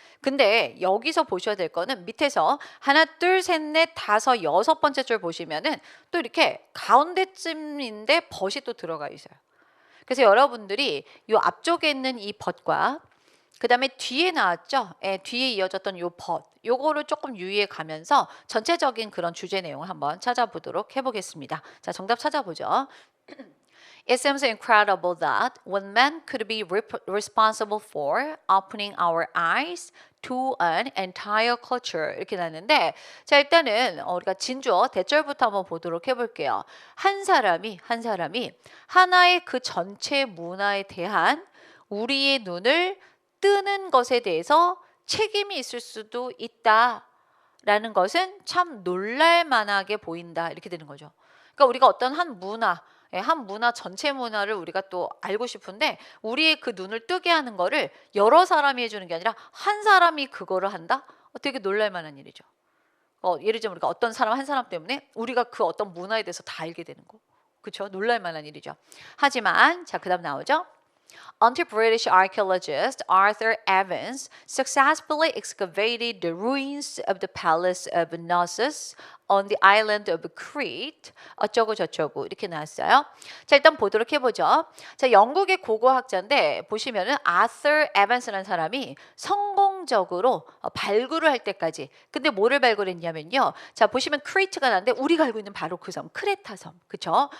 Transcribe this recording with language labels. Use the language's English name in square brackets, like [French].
[Korean] 근데 여기서 보셔야 될 거는 밑에서 하나, 둘, 셋, 넷, 다섯, 여섯 번째 줄 보시면은 또 이렇게 가운데쯤인데 but이 또 들어가 있어요. 그래서 여러분들이 이 앞쪽에 있는 이 but과 그 다음에 뒤에 나왔죠? 뒤에 이어졌던 요 but, 요거를 조금 유의해 가면서 전체적인 그런 주제 내용을 한번 찾아보도록 해보겠습니다. 자, 정답 찾아보죠. [English] It seems incredible that one man could be responsible for opening our eyes to an entire culture. [Korean] 이렇게 나왔는데, 자, 일단은 우리가 진주어 대절부터 한번 보도록 해볼게요. 한 사람이 하나의 그 전체 문화에 대한 우리의 눈을 뜨는 것에 대해서 책임이 있을 수도 있다라는 것은 참 놀랄만하게 보인다. 이렇게 되는 거죠. 그러니까 우리가 어떤 한 문화 전체 문화를 우리가 또 알고 싶은데 우리의 그 눈을 뜨게 하는 거를 여러 사람이 해주는 게 아니라 한 사람이 그거를 한다? 되게 놀랄만한 일이죠. 예를 들면 우리가 어떤 사람 한 사람 때문에 우리가 그 어떤 문화에 대해서 다 알게 되는 거. 그렇죠? 놀랄만한 일이죠. 하지만 자, 그다음 나오죠. [English] Until British archaeologist Arthur Evans successfully excavated the ruins of the palace of Knossos on the island of Crete. [Korean] 어쩌고 저쩌고 이렇게 나왔어요. 자, 일단 보도록 해보죠. 자, 영국의 고고학자인데 보시면은 아서 에반스라는 사람이 성공적으로 발굴을 할 때까지. 근데 뭐를 발굴했냐면요. 자, 보시면 크리트가 나는데 우리가 알고 있는 바로 그 섬, 크레타 섬, 그렇죠?